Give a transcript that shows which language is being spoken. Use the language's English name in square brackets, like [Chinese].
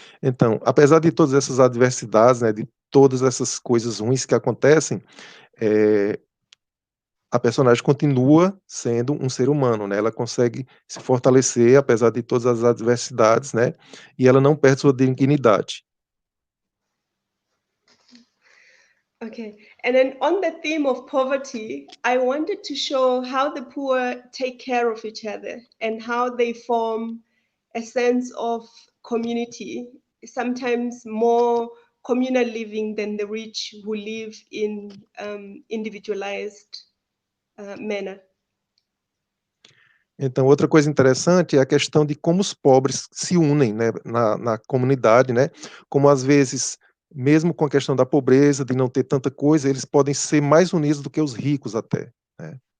[Portuguese] Então, apesar de todas essas adversidades, né, de todas essas coisas ruins que acontecem, a personagem continua sendo um ser humano, né? Ela consegue se fortalecer apesar de todas as adversidades, né? E ela não perde sua dignidade. [English] Okay, and then on the theme of poverty, I wanted to show how the poor take care of each other and how they form a sense of community, sometimes more communal living than the rich who live in individualized manner. [Portuguese] Então, outra coisa interessante é a questão de como os pobres se unem, né, na comunidade, né? Como às vezes, mesmo com a questão da pobreza, de não ter tanta coisa, eles podem ser mais unidos do que os ricos até, né?